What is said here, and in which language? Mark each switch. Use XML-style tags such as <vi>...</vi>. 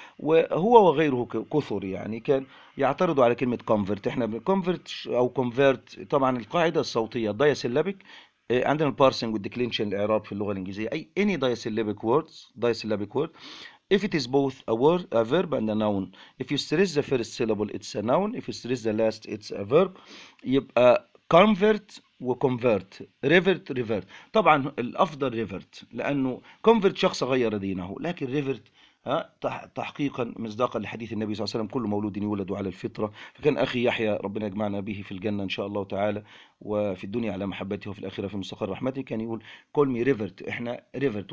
<ar>وهو وغيره كثر يعني كان يعترضوا على كلمة كونفرت. إحنا كونفرت أو كونفرت طبعا القاعدة الصوتية الداي سيلابيك، عندنا البارسنج والديكلينشن الإعراب في اللغة الإنجليزية، أي أني داي سيلابيك ووردز، داي سيلابيك وورد</ar> <en>If it is both a word, a verb and a noun. If you stress the first syllable, it's a noun. If you stress the last, it's a verb.</en> <ar>يبقى convert و convert.</ar> <en>revert, revert.</en> <ar>طبعا الأفضل revert، لأنه convert شخص غير دينه، لكن revert تحقيقا مصداقا لحديث النبي صلى الله عليه وسلم: كل مولود يولد على الفطرة. فكان أخي يحيى ربنا يجمعنا به في الجنة إن شاء الله تعالى، وفي الدنيا على محبته، وفي الآخرة في مستقر رحمته، كان يقول:</ar> <en>call me revert.</en> <ar>إحنا revert.</ar>